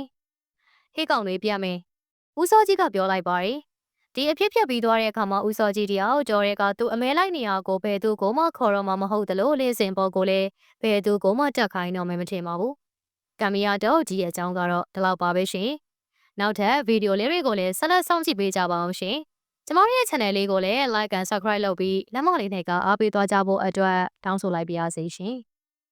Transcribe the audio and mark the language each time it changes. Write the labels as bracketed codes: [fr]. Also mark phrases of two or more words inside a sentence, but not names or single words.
[my] ။ဟေးကောင်တွေပြမယ်။ဦးစောကြီးကပြောလိုက်ပါတယ်။ဒီအဖြစ်ဖြစ်ပြီးသွားတဲ့အခါမှာဦးစောကြီးတယောက်ကြော်ရဲကသူ့အမဲလိုက်နေရကိုဘယ်သူကိုမှခေါ်တော့မှမဟုတ်သလိုလေးစင်ပေါ်ကိုလည်းဘယ်သူကိုမှတက်ခိုင်းတော့မှမထင်ပါဘူး။ကံမီယာတော့ကြီးရဲ့အကြောင်းကတော့ဒီလောက်ပါပဲရှင်။နောက်ထပ်ဗီဒီယိုလေးတွေကိုလည်းဆက်လက်စောင့်ကြည့်ပေးကြပါအောင်ရှင်။ကျမတို့ရဲ့ channel လေးကိုလည်း [en] like and subscribe [my] လုပ်ပြီးလက်မလေးနဲ့ကအားပေးသွားကြဖို့အတွက်တောင်းဆိုလိုက်ပါရစေရှင်။